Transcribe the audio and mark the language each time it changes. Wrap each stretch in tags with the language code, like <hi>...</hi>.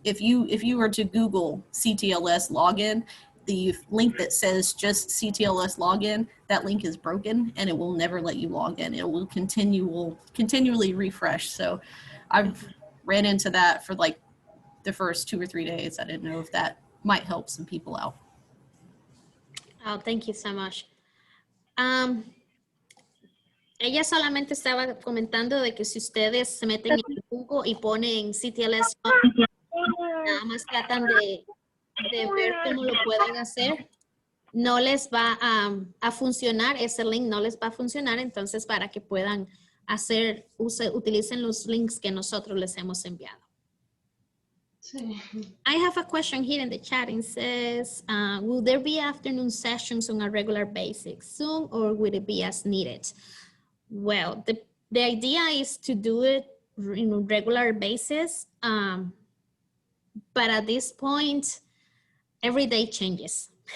<en>If you were to Google CTLS login, the link that says just CTLS login, that link is broken and it will never let you log in. It will continually refresh. So I've ran into that for like the first 2 or 3 days. I didn't know if that might help some people out. Oh, thank you so much.</en> <es>Ella solamente estaba comentando de que si ustedes se meten en Google y ponen CTLS, nada más tratan de ver cómo lo pueden hacer, no les va a funcionar, ese link no les va a funcionar, entonces para que puedan utilicen los links que nosotros les hemos enviado. Sí.</es> <en>I have a question here in the chat. It says, will there be afternoon sessions on a regular basis soon, or will it be as needed? Well, the idea is to do it in a regular basis, but at this point, every day changes.</en>